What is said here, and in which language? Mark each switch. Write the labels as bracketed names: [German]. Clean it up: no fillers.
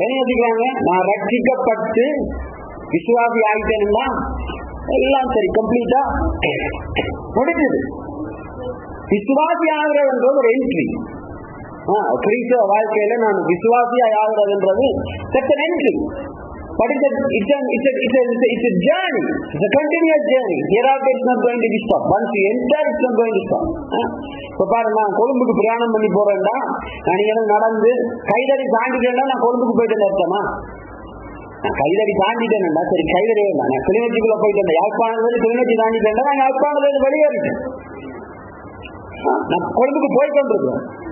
[Tamil] என்ன யோசிக்கிறாங்க, நான் ரட்சிக்கப்பட்டு விசுவாசி ஆகிட்டேன்னா எல்லாம் சரி, கம்ப்ளீட்டா முடிஞ்சது. விசுவாசி ஆகிறதுன்றது ஒரு என்ட்ரி. கிறிஸ்தவ வாழ்க்கையில நான் விசுவாசியா ஆகிறதுன்றது entry. [English] But it's a journey. It's a continuous journey. Hereafter it's not going to be stopped. Once you enter, it's not going to stop. [Tamil] இப்போ பாருங்க, நான் கொழும்புக்கு பிரயாணம் பண்ணி போறேன்டா, நான் இங்க நடந்து கைதடி தாண்டிட்டேன்னா நான் கொழும்புக்கு போயிட்டேன்னு அர்த்தமா? நான் கைதடி தாண்டிட்டேன்டா, சரி கைதடி நான் கிளிநொச்சிக்குள்ள போயிட்டேன், யாழ்ப்பாணத்துல கிளிநொச்சி தாண்டிட்டேன்டா, நான் யாழ்ப்பாணத்துல வெளியேறிட்டேன், நான் கொழும்புக்கு போயிட்டு இருக்கேன்.